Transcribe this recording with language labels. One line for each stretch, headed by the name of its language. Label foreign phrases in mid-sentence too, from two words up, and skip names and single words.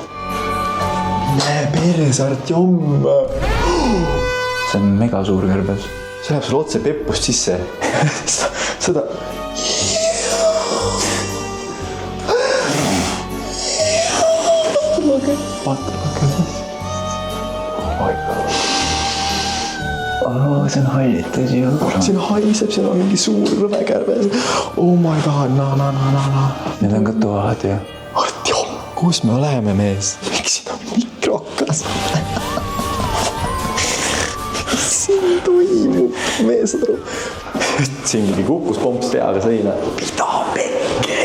Estonian: Näe peres Artjom. See on mega suur kõrbes. See läheb sul otse peppust sisse. Seda... Vaata,
English: oh my god.
Estonian: Oh, see on hallitus ju. Siin haiseb, siin on mingi suur rõvekärbes.
English: Oh my god, na.
Estonian: Need on ka toad ju. Artjom, kus me oleme, mees? Miks siin on mikrokas? Siin toimub, mees on aru. Siin mingi kukkus pomps peale seina. Mida pekki?